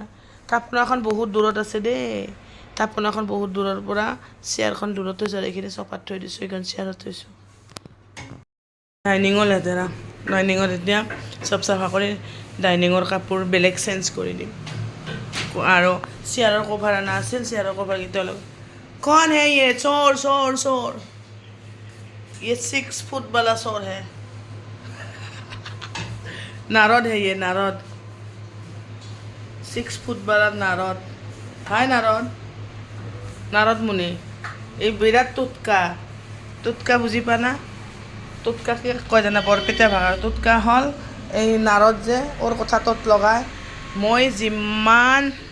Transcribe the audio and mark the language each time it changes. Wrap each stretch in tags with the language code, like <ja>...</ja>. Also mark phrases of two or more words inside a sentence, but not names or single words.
<as>থাপনাখন বহুত দূৰত আছে দেই, থাপনাখন বহুত দূৰৰ পৰা, চেয়াৰখন দূৰত থৈছোঁ, আৰু এইখিনি চফাত থৈ দিছোঁ, এইখন চেয়াৰত থৈছোঁ। ডাইনিঙো লেতেৰা, ডাইনিঙত এতিয়া চব চাফা কৰি ডাইনিঙৰ কাপোৰ বেলেগ চেঞ্জ কৰি দিম। আৰু চেয়াৰৰ কভাৰ অনা আছিল, চেয়াৰৰ কভাৰকেইটা অলপ।</as> <hi>कौन है ये? चोर चोर चोर, ये 6 फुट वाला चोर है। नारद है ये, नारद, 6 फुट वाला नारद। हाय नारद, नारद मुनि।</hi> <as>এই বিৰাট টুটকা, টুটকা বুজি পা না? টুটকা কি কয় জানা বৰপেটীয়া ভাষা? টুটকা হ'ল এই নাৰদ যে, ওৰ কথা তত লগায়। মই যিমান</as>